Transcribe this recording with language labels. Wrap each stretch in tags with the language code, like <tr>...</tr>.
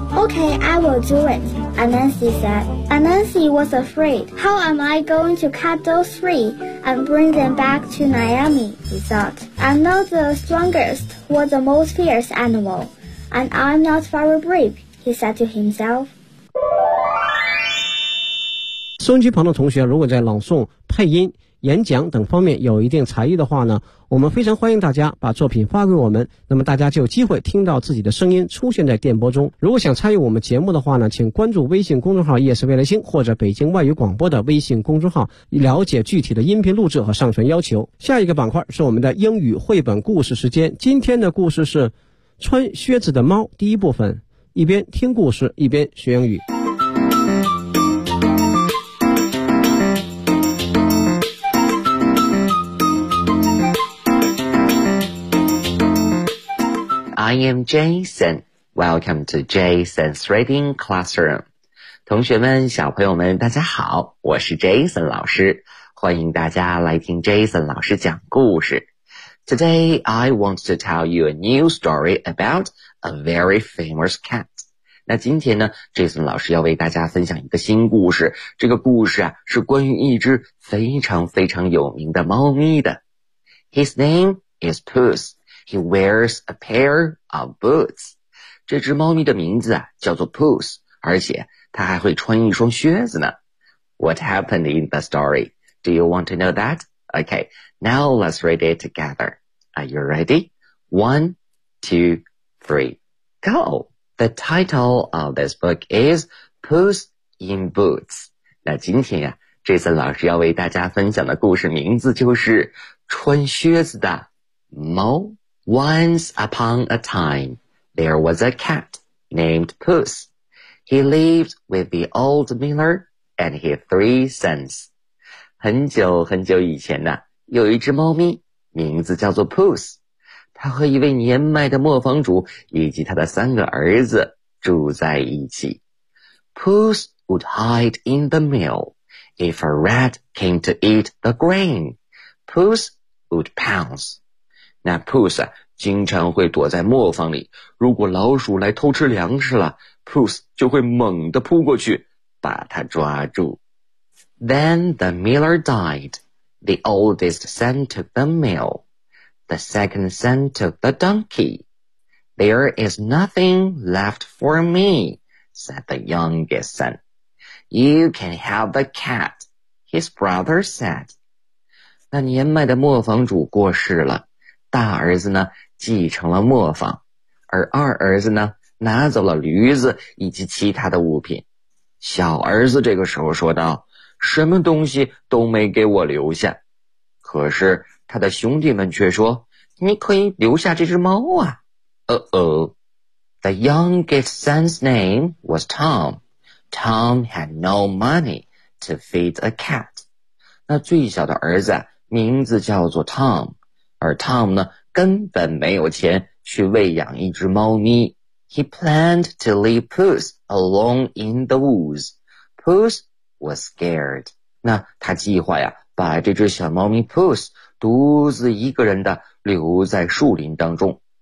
<en>Okay, I will do it, Anansi said. Anansi was afraid. How am I going to cut those three and bring them back to Naomi, he thought. I'm not the strongest or the most fierce animal, and I'm not very brave, he said to himself.</en> <zh>收音机旁的同学，如果在朗诵、配音、演讲等方面有一定才艺的话呢，我们非常欢迎大家把作品发给我们，那么大家就有机会听到自己的声音出现在电波中。如果想参与我们节目的话呢，请关注微信公众号夜市未来星或者北京外语广播的微信公众号，了解具体的音频录制和上传要求。下一个板块是我们的英语绘本故事时间，今天的故事是穿靴子的猫第一部分，一边听故事一边学英语。</zh> <en>I am Jason. Welcome to Jason's Reading Classroom.</en> <zh>同学们，小朋友们，大家好，我是 Jason 老师，欢迎大家来听 Jason 老师讲故事。</zh> <en>Today, I want to tell you a new story about a very famous cat.</en> <zh>那今天呢， Jason 老师要为大家分享一个新故事，这个故事啊，是关于一只非常非常有名的猫咪的。</zh> <en>His name is Puss. He wears a pair of boots.</en> <zh>这只猫咪的名字啊叫做 Puss, 而且它还会穿一双靴子呢。</zh> <en>What happened in the story? Do you want to know that? Okay, now let's read it together. Are you ready? One, two, 3. Go! The title of this book is Puss in Boots.</en> <zh>那今天呀，这次老师要为大家分享的故事名字就是穿靴子的猫。</zh> <en>Once upon a time, there was a cat named Puss. He lived with the old miller and his 3 sons.</en> <zh>很久很久以前呢，有一只猫咪，名字叫做 Puss。他和一位年迈的磨坊主以及他的三个儿子住在一起。</zh> <en>Puss would hide in the mill. If a rat came to eat the grain, Puss would pounce.</en> <zh>那 Puss 啊，经常会躲在磨坊里，如果老鼠来偷吃粮食了， Puss 就会猛地扑过去，把它抓住。</zh> <en>Then the miller died. The oldest son took the mill. The second son took the donkey. There is nothing left for me, said the youngest son. You can have the cat, his brother said.</en> <zh>那年迈的磨坊主过世了，大儿子呢继承了磨坊，而二儿子呢拿走了驴子以及其他的物品。小儿子这个时候说道，什么东西都没给我留下。可是他的兄弟们却说，你可以留下这只猫啊。</zh> <en>The youngest son's name was Tom. Tom had no money to feed a cat.</en> <zh>那最小的儿子名字叫做 Tom, 而 Tom 呢根本没有钱去喂养一只猫咪。</zh> <en>He planned to leave Puss alone in the woods. Puss was scared.</en> <zh>那他计划呀，把这只小猫咪 Puss 独自一个人的留在树林当中。</zh>